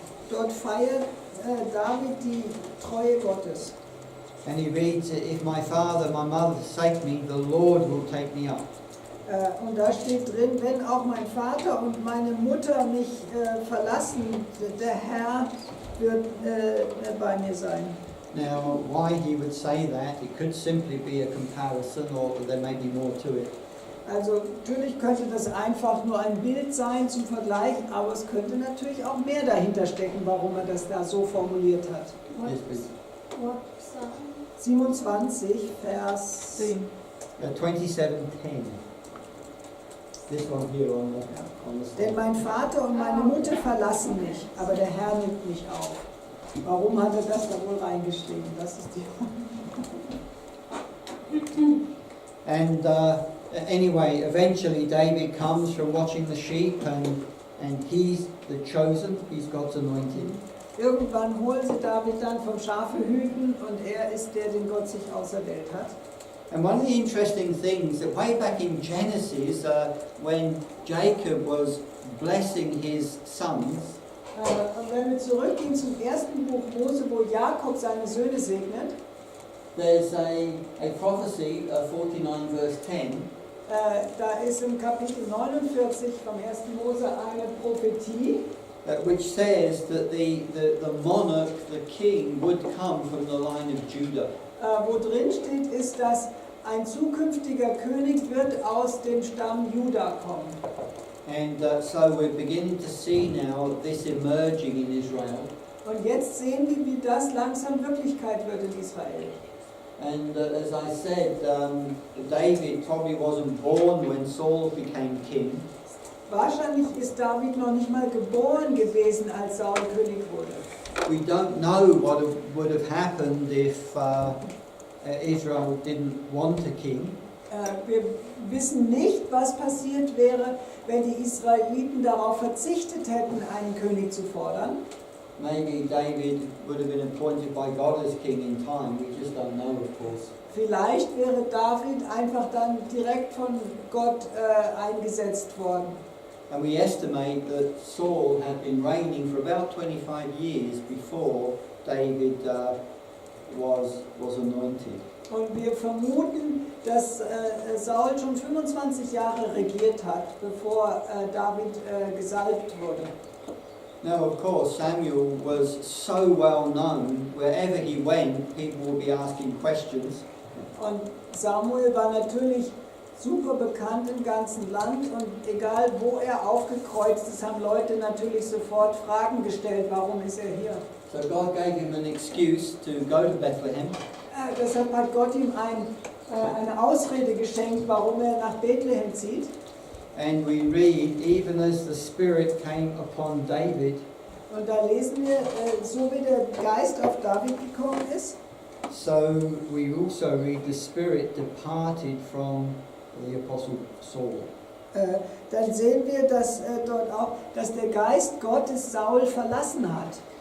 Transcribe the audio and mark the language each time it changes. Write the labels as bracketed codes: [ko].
[de] Dort feiert David die Treue Gottes. [en] and he reads, "If my father, my mother forsake me, the Lord will take me up." [de] Und da steht drin, wenn auch mein Vater und meine Mutter mich verlassen, der Herr wird bei mir sein. [en] Now, why he would say that, it could simply be a comparison, or there may be more to it. [de] Also natürlich könnte das einfach nur ein Bild sein zum Vergleich, aber es könnte natürlich auch mehr dahinter stecken, warum er das da so formuliert hat. [en] Yes, please. What psalm? [de] 27, Vers [en] 27:10. This one here on the [de] Denn mein Vater und meine Mutter verlassen mich, aber der Herr nimmt mich auf. Warum hat er das da wohl reingeschrieben? Das ist die [en] And anyway, eventually David comes from watching the sheep, and he's the chosen, he's God's anointed. [de] Irgendwann holen sie David dann vom Schafe hüten und er ist der, den Gott sich auserwählt hat. [en] And one of the interesting things that way back in Genesis, when Jacob was blessing his sons, [de] Und wenn wir zurückgehen zum ersten Buch Mose, wo Jakob seine Söhne segnet, [en] there's a prophecy, 49 verse 10, [de] da ist im Kapitel 49 vom 1. Mose eine Prophetie, [en] which says that the monarch, the king, would come from the line of Judah. [de] wo drin steht, ist, dass ein zukünftiger König wird aus dem Stamm Juda kommen. [en] And so we're beginning to see now this emerging in Israel. [de] Und jetzt sehen wir, wie das langsam Wirklichkeit wird in Israel. [en] And as I said, David probably wasn't born when Saul became king. [de] Wahrscheinlich ist David noch nicht mal geboren gewesen, als Saul König wurde. [en] We don't know what would have happened if Israel didn't want a king. [de] Wir wissen nicht, was passiert wäre, wenn die Israeliten darauf verzichtet hätten, einen König zu fordern. [en] Maybe David would have been appointed by God as king in time. We just don't know, of course. [de] Vielleicht wäre David einfach dann direkt von Gott eingesetzt worden. [en] And we estimate that Saul had been reigning for about 25 years before David was anointed. [de] Und wir vermuten, dass Saul schon 25 Jahre regiert hat, bevor David gesalbt wurde. [en] Now, of course, Samuel was so well known, wherever he went, people would be asking questions. [de] Und Samuel war natürlich super bekannt im ganzen Land und egal wo er aufgekreuzt ist, haben Leute natürlich sofort Fragen gestellt, warum ist er hier? [en] So God gave him an excuse to go to Bethlehem. [de] Deshalb hat Gott ihm eine Ausrede geschenkt, warum er nach Bethlehem zieht. [en] And we read, even as the Spirit came upon David, [de] Und da lesen wir, so wie der Geist auf David gekommen ist, [en] so we also read the Spirit departed from the Apostle Saul. [de] dann sehen wir, dass dort auch, dass der Geist Gottes Saul verlassen hat.